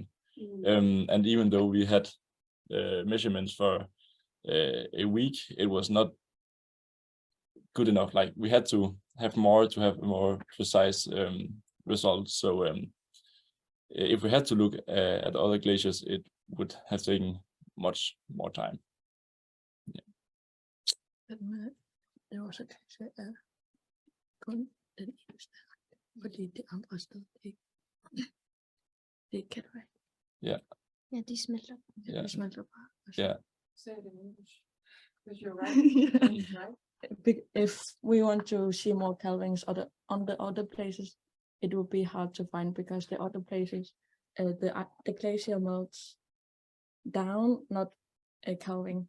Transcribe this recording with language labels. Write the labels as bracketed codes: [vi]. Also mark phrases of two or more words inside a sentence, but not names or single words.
[en] And even though we had measurements for a week, it was not good enough. Like, we had to have more to have a more precise result. So if we had to look at other glaciers, it would have taken much more time. [da] Det var så kanskje kun den eneste, fordi det andre sted ikke. Det kan det være. [en] Yeah. [da] Yeah, de smelter. [en] Yeah. [da] De smelter bare. [en] Yeah. Say it in English, because you're right. Right? If we want to see more calvings on the other places, it would be hard to find, because the other places, the glacier melts down, not a calving.